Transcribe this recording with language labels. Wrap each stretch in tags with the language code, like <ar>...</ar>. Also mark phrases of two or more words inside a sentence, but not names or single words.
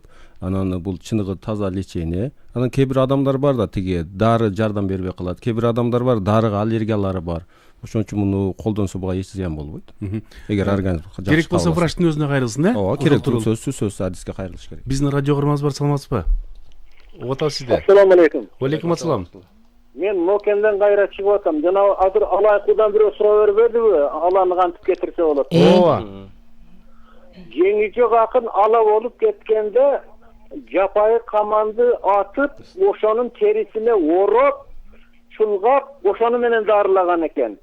<ky>Анан бул чыныгы таза лечение. Анан кээ бир адамдар бар да, тиги дары жардам бербей калат. Кээ бир адамдар бар, дарыга аллергиялары бар. Ошон үчүн муну колдонсо буга эч зыян болбойт. Эгер организм керек болсо врачтын өзүнө кайрылсын, э? Ооба, керек болсо сөзсүз адиске кайрылыш керек. Биздин радио көрмөңүз бар, саламатсызбы? Угат сизде.</ky> <ar>السلام عليكم. عليكم السلام.</ar> <ky>Мен Мокенден кайра чыгып атам. Жана азыр алайкудан бирөө суроо бербедиби? Аланы кантип кетирсе болот? Ооба. Жеңиже акын ала болуп кеткенде жапайы каманды атып, ошонун терисине ороп, чулгап, ошону менен дарылаган экен.</ky>